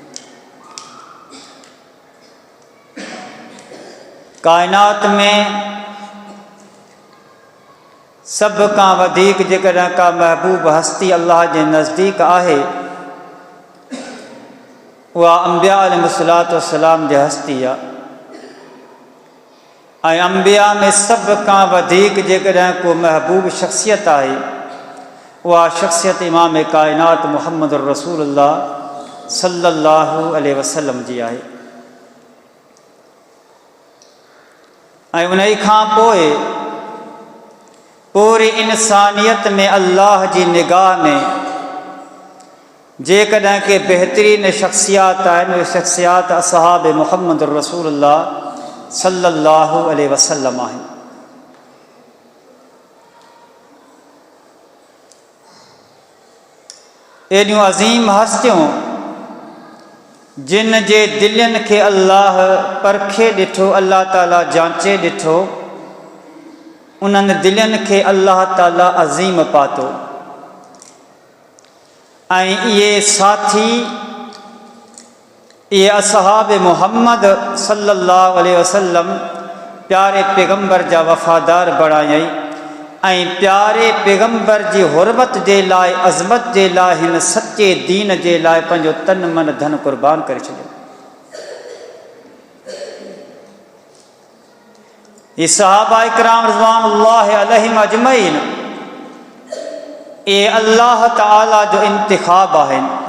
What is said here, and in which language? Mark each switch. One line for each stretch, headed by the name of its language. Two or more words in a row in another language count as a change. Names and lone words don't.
Sindhi: कायनात में सब का वधीक जेकॾहिं का महबूब हस्ती अल्लाह जे नज़दीक आहे, उहा अंबिया
Arabic: عليه الصلاة والسلام
Sindhi: जी हस्ती आहे। ऐं अंबिया में सब का वधीक जेकॾहिं को महबूब शख्सियत आहे, उहा शख्सियत इमाम कायनात मुहम्मद
Arabic: رسول الله صلى الله عليه وسلم
Sindhi: जी आहे। ऐं उन खां पोइ पूरी इंसानियत में अल्लाह जी निगाह में जेकॾहिं के बेहतरीन शख्सियात आहिनि, उहे शख्सियात असहाब मुहम्मद
Arabic: رسول الله صلى الله عليه وسلم
Sindhi: आहिनि। एॾियूं अज़ीम हस्तियूं जिन जे दिलनि खे अल्लाह परखे ॾिठो, अल्लाह ताला जांचे ॾिठो, उन्हनि दिलनि खे अल्लाह ताला अज़ीम पातो। ऐं इहे साथी, इहे असहाब मुहम्मद
Arabic: صلى الله عليه وسلم
Sindhi: प्यारे पैगंबर जा वफ़ादार बणायई ऐं प्यारे पैगंबर जी हुरमत जे लाइ, अज़मत जे लाइ, हिन सचे दीन जे लाइ पंहिंजो तन मन धन क़ुर्बान करे छॾियो। ये सहाबा इकराम
Arabic: رضوان الله عليهم أجمعين,
Sindhi: ये अल्लाह ताला जो इंतिखाब आहिनि।